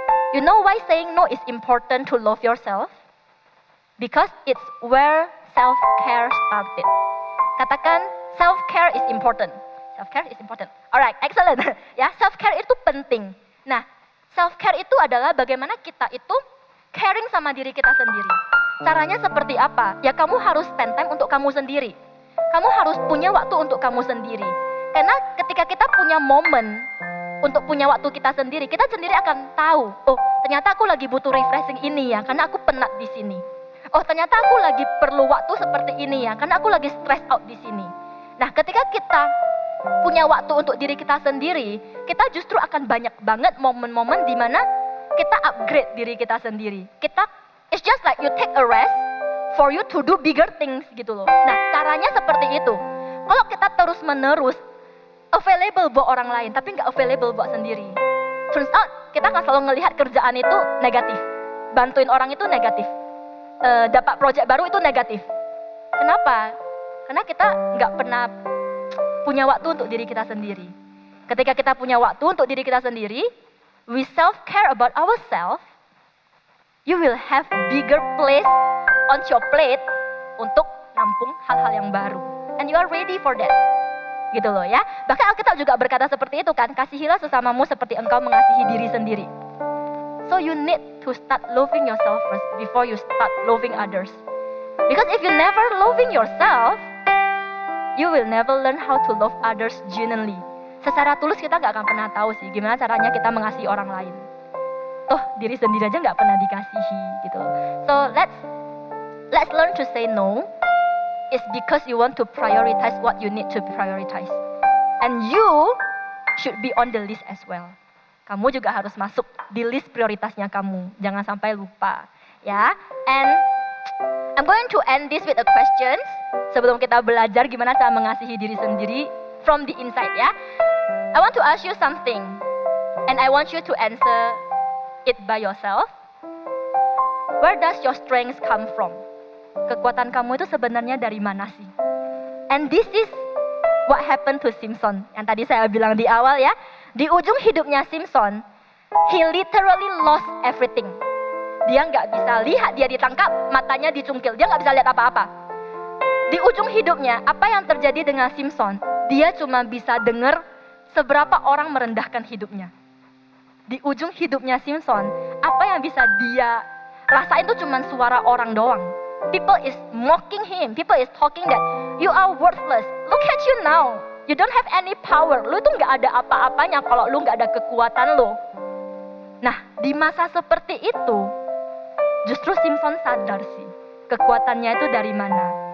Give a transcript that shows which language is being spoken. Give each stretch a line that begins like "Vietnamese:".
English: You know why saying no is important to love yourself? Because it's where self-care started.
Indonesian: Katakan
English: self-care is important. Self-care is important. Alright, excellent.
Indonesian: Ya, self-care itu penting. Nah, self-care itu adalah bagaimana kita itu caring sama diri kita sendiri. Caranya seperti apa? Ya kamu harus
English: spend time
Indonesian: untuk kamu sendiri. Kamu harus punya waktu untuk kamu sendiri. Karena ketika kita punya momen untuk punya waktu kita sendiri akan tahu, oh ternyata aku lagi butuh refreshing ini ya, karena aku penat di sini. Oh ternyata aku lagi perlu waktu seperti ini ya, karena aku lagi
English: stress out
Indonesian: di sini. Nah ketika kita punya waktu untuk diri kita sendiri, kita justru akan banyak banget momen-momen di mana kita upgrade diri kita sendiri.
English: It's just like you take a rest for you to do bigger things
Indonesian: gitu loh. Nah caranya seperti itu. Kalau kita terus-menerus available buat orang lain, tapi nggak available buat sendiri,
English: turns out
Indonesian: kita akan selalu ngelihat kerjaan itu negatif, bantuin orang itu negatif, dapat project baru itu negatif. Kenapa? Karena kita nggak pernah punya waktu untuk diri kita sendiri. Ketika kita punya waktu untuk diri kita sendiri,
English: we self-care about ourselves, you will have bigger place on your plate
Indonesian: untuk nampung hal-hal yang baru.
English: And you are ready for that.
Indonesian: Gitu loh ya. Bahkan Alkitab juga berkata seperti itu kan, kasihilah sesamamu seperti engkau mengasihi diri sendiri.
English: So you need to start loving yourself first before you start loving others. Because if you never loving yourself, you will never learn how to love others genuinely.
Indonesian: Secara tulus kita gak akan pernah tahu sih gimana caranya kita mengasihi orang lain. Toh diri sendiri aja gak pernah dikasihi gitu loh.
English: So let's learn to say no. It's because you want to prioritize what you need to prioritize. And you should be on the list as well.
Indonesian: Kamu juga harus masuk di list prioritasnya kamu. Jangan sampai lupa. Ya.
English: And I'm going to end this with a question.
Indonesian: Sebelum kita belajar gimana cara mengasihi diri sendiri
English: from the inside ya. I want to ask you something. And I want you to answer it by yourself. Where does your strength come from?
Indonesian: Kekuatan kamu itu sebenarnya dari mana sih?
English: And this is what happened to Simpson.
Indonesian: Yang tadi saya bilang di awal ya. Di ujung hidupnya Simpson,
English: he literally lost everything.
Indonesian: Dia nggak bisa lihat, dia ditangkap, matanya dicungkil, dia nggak bisa lihat apa-apa. Di ujung hidupnya, apa yang terjadi dengan Simpson? Dia cuma bisa dengar seberapa orang merendahkan hidupnya. Di ujung hidupnya Simpson, apa yang bisa dia rasain itu cuma suara orang doang.
English: People is mocking him. People is talking that you are worthless. Look at you now. You don't have any power.
Indonesian: Lu tuh nggak ada apa-apanya kalau lu nggak ada kekuatan lu. Nah, di masa seperti itu, justru Simpson sadar sih kekuatannya itu dari mana.